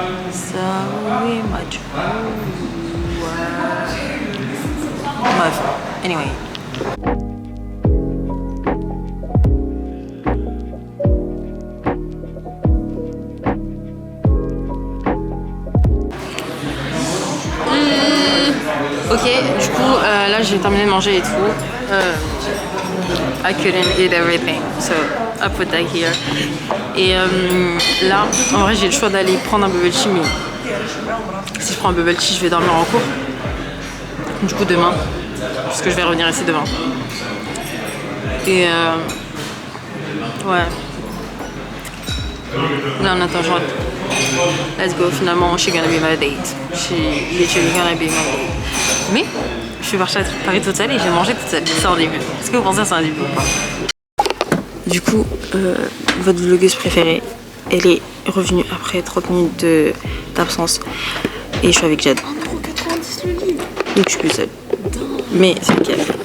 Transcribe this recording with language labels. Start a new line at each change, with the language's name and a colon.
English: So much Bref, anyway.
French: Ok, du coup, là j'ai terminé de manger et tout.
English: I couldn't eat everything, so I put that here.
French: Et là, en vrai, j'ai le choix d'aller prendre un bubble tea, mais si je prends un bubble tea, je vais dormir en cours. Du coup, demain, parce que je vais revenir ici demain. Et ouais. Là, on attend genre.
English: Let's go, finalement, she's gonna be my date. She literally gonna be my date.
French: Mais je suis partie à Paris toute seule et j'ai mangé toute seule. C'est un début. Est-ce que vous pensez que c'est un début ou pas? Du coup, votre vlogueuse préférée, elle est revenue après 30 minutes d'absence. Et je suis avec Jade. 1,90€ le livre. Donc je suis plus seule. Mais c'est lequel?